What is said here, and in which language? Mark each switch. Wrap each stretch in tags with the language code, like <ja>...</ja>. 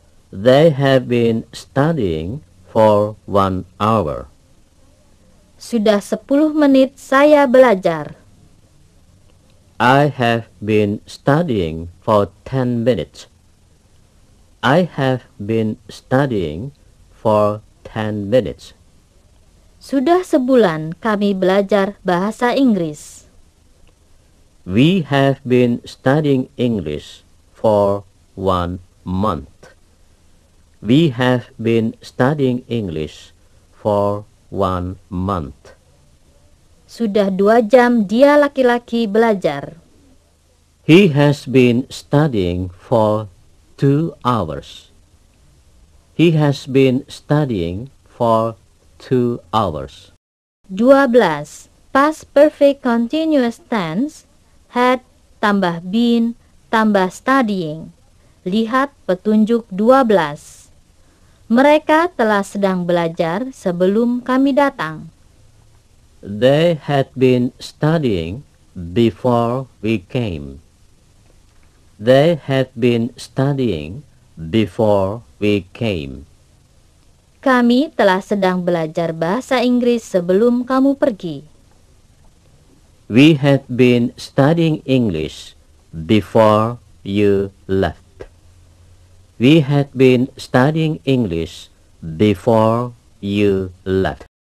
<en>They have been studying for 1 hour.</en> <id>Sudah 10 menit saya belajar.</id> <en>I have been studying for 10 minutes. I have been studying for 10 minutes.</en> <id>Sudah sebulan kami belajar bahasa Inggris.</id> <en>We have been studying English for 1 month. We have been studying English for 1 month.</en> <id>Sudah 2 jam dia laki-laki belajar.</id> <en>He has been studying for 2 hours. He has been studying for 2 hours. 12. Past perfect continuous tense. Had tambah been tambah studying.</en> <id>Lihat petunjuk 12. Mereka telah sedang belajar sebelum kami datang.</id> <en>They had been studying before we came. They had been studying before we came.</en> <id>Kami telah sedang belajar bahasa Inggris sebelum kamu pergi.</id> <en>We had been studying English before you left. We had been studying English before you left.</en>